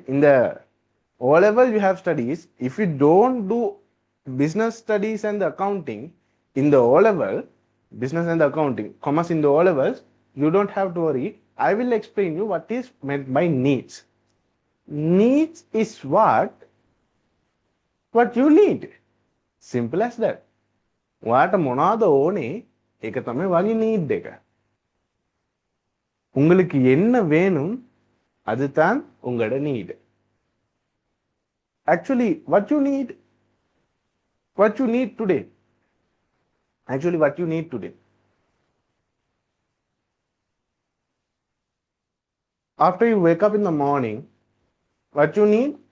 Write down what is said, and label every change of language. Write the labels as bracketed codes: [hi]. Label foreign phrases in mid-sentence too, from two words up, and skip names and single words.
[en] In the O level you have studies. If you don't do business studies and the accounting in the O level, business and the accounting, commerce in the O levels, you don't have to worry. I will explain you what is meant by needs. Needs is what you need. Simple as that. [si] ඔයාට මොනවද ඕනේ ඒක තමයි වගේ need එක. [ta] உங்களுக்கு என்ன வேணும் அதுதான் உங்களோட need. [en] Actually, what you need today. Actually, what you need today. After you wake up in the morning, what you need?